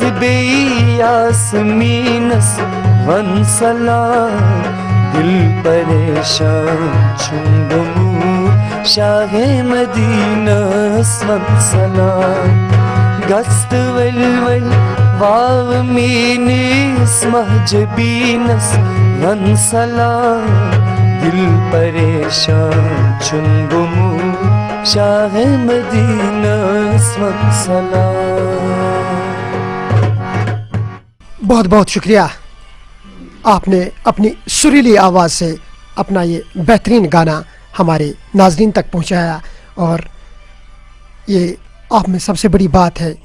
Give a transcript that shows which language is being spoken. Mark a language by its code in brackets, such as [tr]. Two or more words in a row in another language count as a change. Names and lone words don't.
[ks] بی یاسمینس ون سلام دل پریشان چنگمو شاہ مدینہ ون سلام گست ولول واو مینیس مہجبینس ون سلام دل پریشان چنگمو شاہ مدینہ ون سلام۔ [ur] بہت بہت شکریہ، آپ نے اپنی سریلی آواز سے اپنا یہ بہترین گانا ہمارے ناظرین تک پہنچایا، اور یہ آپ میں سب سے بڑی بات ہے۔